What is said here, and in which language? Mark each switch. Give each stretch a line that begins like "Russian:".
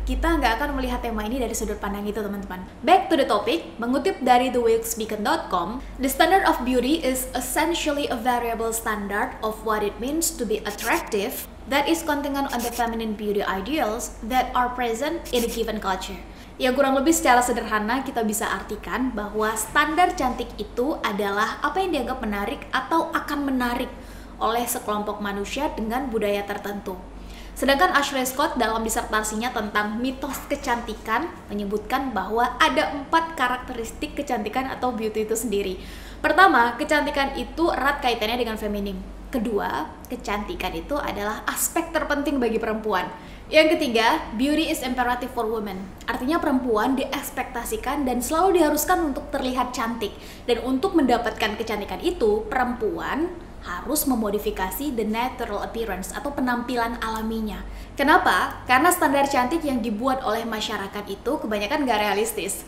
Indonesian: Kita nggak akan melihat tema ini dari sudut pandang itu, teman-teman.
English: Back to the topic,
Indonesian: mengutip dari
English: theweeksbeacon.com, the standard of beauty is essentially a variable standard of what it means to be attractive that is contingent on the feminine beauty ideals that are present in a given culture.
Indonesian: Yang kurang lebih secara sederhana kita bisa artikan bahwa standar cantik itu adalah apa yang dianggap menarik atau akan menarik oleh sekelompok manusia dengan budaya tertentu. Sedangkan Ashley Scott dalam disertasinya tentang mitos kecantikan menyebutkan bahwa ada 4 karakteristik kecantikan atau beauty itu sendiri. Pertama, kecantikan itu erat kaitannya dengan feminim. Kedua, kecantikan itu adalah aspek terpenting bagi perempuan. Yang ketiga,
English: beauty is imperative for women.
Indonesian: Artinya perempuan diekspektasikan dan selalu diharuskan untuk terlihat cantik. Dan untuk mendapatkan kecantikan itu, perempuan harus memodifikasi
English: the natural appearance
Indonesian: atau penampilan alaminya. Kenapa? Karena standar cantik yang dibuat oleh masyarakat itu kebanyakan gak realistis.